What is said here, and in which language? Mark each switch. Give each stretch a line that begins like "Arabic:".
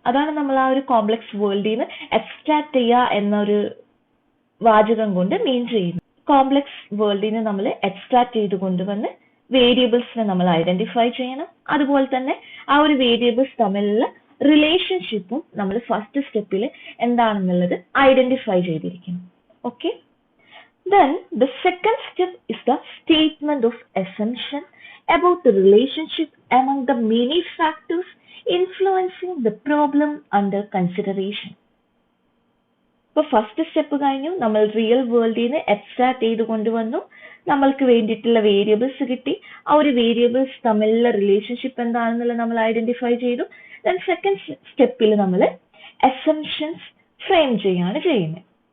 Malayalam: അതാണ് നമ്മൾ ആ ഒരു കോംപ്ലക്സ് വേൾഡിൽ നിന്ന് എക്സ്ട്രാക്ട് ചെയ്യുക എന്നൊരു വാചകം കൊണ്ട് മീൻ ചെയ്യുന്നത്. കോംപ്ലക്സ് വേൾഡിൽ നിന്ന് നമ്മൾ എക്സ്ട്രാക്ട് ചെയ്ത് കൊണ്ടുവന്ന് വേരിയബിൾസിനെ നമ്മൾ ഐഡന്റിഫൈ ചെയ്യണം. അതുപോലെ തന്നെ ആ ഒരു വേരിയബിൾസ് തമ്മിലുള്ള റിലേഷൻഷിപ്പും നമ്മൾ ഫസ്റ്റ് സ്റ്റെപ്പിൽ എന്താണെന്നുള്ളത് ഐഡന്റിഫൈ ചെയ്തിരിക്കണം.
English: Okay, then the second step is the statement of assumption about the relationship among the many factors influencing the problem under consideration.
Malayalam: ഇപ്പൊ ഫസ്റ്റ് സ്റ്റെപ്പ് കഴിഞ്ഞു, നമ്മൾ റിയൽ വേൾഡിൽ നിന്ന് എക്സ്ട്രാക്ട് ചെയ്ത് കൊണ്ടുവന്നു, നമ്മൾക്ക് വേണ്ടിയിട്ടുള്ള വേരിയബിൾസ് കിട്ടി, ആ ഒരു വേരിയബിൾസ് തമ്മിലുള്ള റിലേഷൻഷിപ്പ് എന്താണെന്നുള്ളത് നമ്മൾ ഐഡന്റിഫൈ ചെയ്തു. ദെൻ സെക്കൻഡ് സ്റ്റെപ്പിൽ നമ്മൾ അസംഷൻസ് ഫ്രെയിം ചെയ്യാണ് ചെയ്യുന്നത്.